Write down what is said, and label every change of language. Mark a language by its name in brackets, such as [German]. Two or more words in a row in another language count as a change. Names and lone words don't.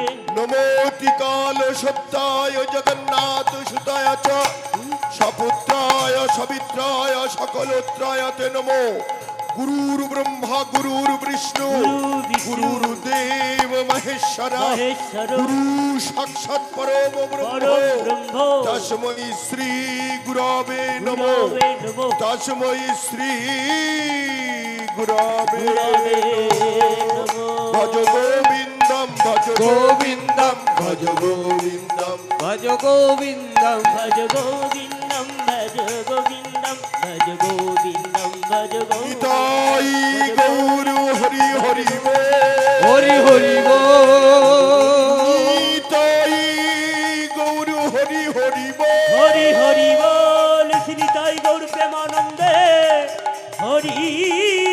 [Sanskrit] নমোতি কাল সত্যায় জগন্নাথ সুতায় চ সপুত্রায় সবিত্রায় সকলোত্রায় তে নমো গুরুর ব্রহ্মা গুরুর বিষ্ণু গুরুর দেব মহেশ্বর মহেশ্বর গুরু সাক্ষাৎ পরম ব্রহ্ম পরম ব্রহ্ম তস্मै শ্রী গুরবে নমো গুরবে নমো তস্मै শ্রী গুরবে গুরবে নমো নমো ভজ গোবিন্দম ভজ গোবিন্দম ভজ গোবিন্দম ভজ গোবিন্দম ভজ গোবিন্দম ভজ গোবিন্দম ভজ গোবিন্দম ভজ গোবিন্দম [Bangla] নিতাই গৌর হরি হরি বল হরি হরি বল নিতাই গৌর হরি হরি বল হরি হরি বল শ্রী তাই গৌর প্রেমানন্দে হরি